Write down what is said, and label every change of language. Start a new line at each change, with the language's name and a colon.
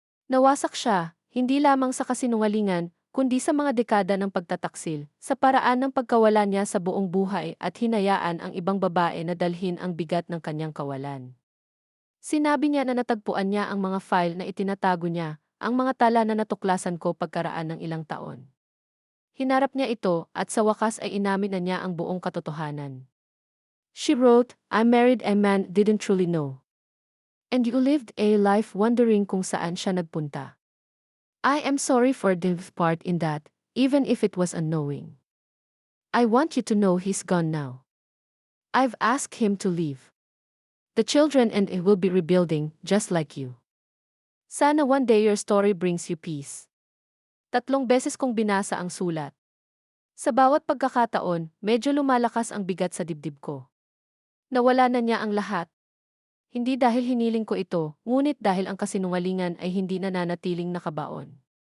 Filipino: Nawasak siya, hindi lamang sa kasinungalingan, kundi sa mga dekada ng pagtataksil, sa paraan ng pagkawala niya sa buong buhay at hinayaan ang ibang babae na dalhin ang bigat ng kanyang kawalan. Sinabi niya na natagpuan niya ang mga file na itinatago niya, ang mga tala na natuklasan ko pagkaraan ng ilang taon. Hinarap niya ito at sa wakas ay inamin na niya ang buong katotohanan.
English: She wrote, "I married a man didn't truly know. And you lived a life wondering
Filipino: kung saan siya nagpunta.
English: I am sorry for the part in that, even if it was unknowing. I want you to know he's gone now. I've asked him to leave. The children and I will be rebuilding, just like you.
Filipino: Sana
English: one day your story brings you peace."
Filipino: 3 beses kong binasa ang sulat. Sa bawat pagkakataon, medyo lumalakas ang bigat sa dibdib ko. Nawala na niya ang lahat. Hindi dahil hiniling ko ito, ngunit dahil ang kasinungalingan ay hindi nananatiling nakabaon.